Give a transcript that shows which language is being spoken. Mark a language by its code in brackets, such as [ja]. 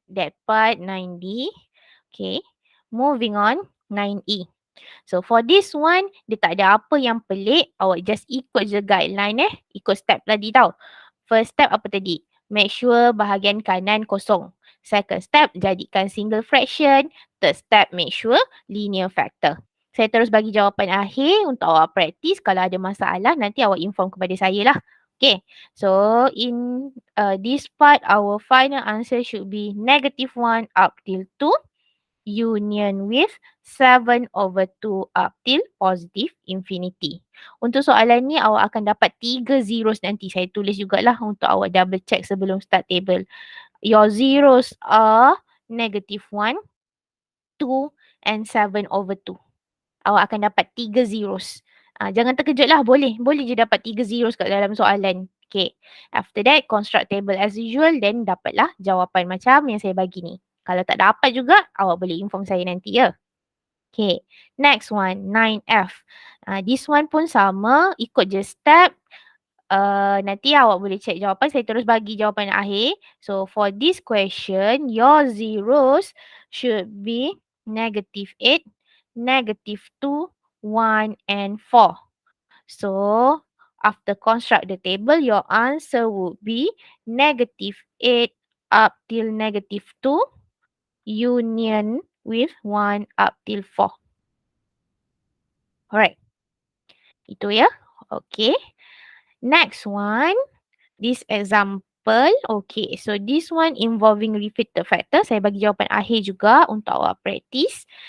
[en] That part 9D. Okay. Moving on. 9E. So for this one, [ms] dia tak ada apa yang pelik. Awak just ikut je guideline Ikut step tadi tau. [en] First step [ms] apa tadi? [en] Make sure [ms] bahagian kanan kosong. [en] Second step, [ms] jadikan [en] single fraction. Third step, make sure linear factor. [ms] Saya terus bagi jawapan akhir untuk awak practice. Kalau ada masalah, nanti awak inform kepada saya lah. [en] Okay, so in this part, our final answer should be negative 1 up till 2. Union with 7 over 2 up till positive infinity. [ms] Untuk soalan ni awak akan dapat 3 zeros nanti. Saya tulis jugalah untuk awak double check sebelum start table. [en] Your zeros are negative 1, 2 and 7 over 2. [ms] Awak akan dapat 3 zeros. Jangan terkejut lah. Boleh je dapat 3 zeros kat dalam soalan. Okay. [en] After that, construct table as usual. [ms] Then dapatlah jawapan macam yang saya bagi ni. Kalau tak dapat juga, awak boleh inform saya nanti ya. [en] Okay, next one, 9F. This one [ms] pun sama, ikut je [en] step. [ms] Nanti awak boleh check jawapan, saya terus bagi jawapan akhir. [en] So, for this question, your zeros should be negative 8, negative 2, 1 and 4. So, after construct the table, your answer would be negative 8 up till negative 2. Union with 1 up till 4. Alright. [ms] Itu ya. [en] Okay. Next one. This example. Okay. So this one involving repeated factor. [ms] Saya bagi jawapan akhir juga untuk awak practice.